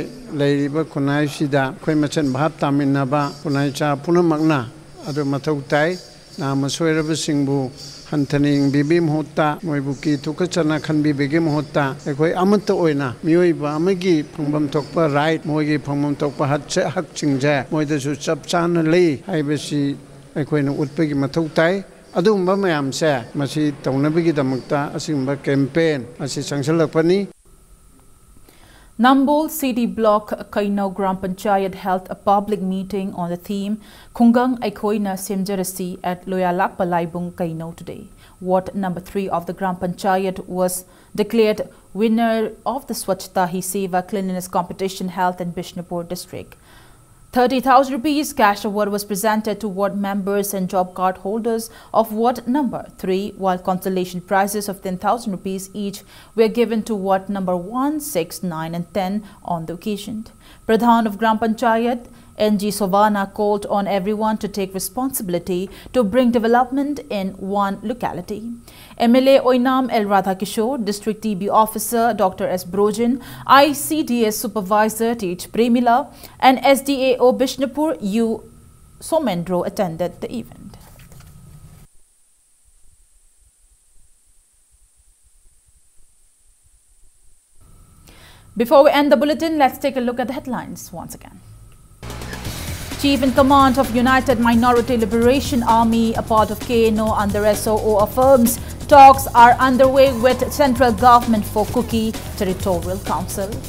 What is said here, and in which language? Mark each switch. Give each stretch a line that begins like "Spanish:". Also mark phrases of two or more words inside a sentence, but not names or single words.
Manipuri: leiriba kunai sida khoi machan bhap taminaba kunai cha punamakna adu mathau tai na masoiraba singbu hantaning bibi mohta moibuki tukachana khanbi bege mohta ekoi amata oina mioiba amagi phongbam tokpa right moigi phongbam tokpa hak chingja moida su chap chan lei haibasi ekoi na utpagi mathau tai adumba mayam se masi taunabigi damakta asimba campaign asi sangsalapani.
English: Nambol City Block Kainau Gram Panchayat held a public meeting on the theme Khungang Aikoina Semjarasi at Loyalak Palaibung Kainau today. Ward number 3 of the Gram Panchayat was declared winner of the Swachhta Hi Seva Cleanliness Competition held in Bishnupur district. 30,000 rupees cash award was presented to ward members and job card holders of ward number 3, while consolation prizes of 10,000 rupees each were given to ward number 1, 6, 9 and 10 on the occasion. Pradhan of Gram Panchayat NG Sovana called on everyone to take responsibility to bring development in one locality. MLA Oinam El Radhakishore, District TB Officer Dr. S. Brojan, ICDS Supervisor T.H. Premila and SDAO Bishnupur U. Somendro attended the event. Before we end the bulletin, let's take a look at the headlines once again. Chief in Command of United Minority Liberation Army, a part of KNO under SOO, affirms talks are underway with central government for Kuki Territorial Council.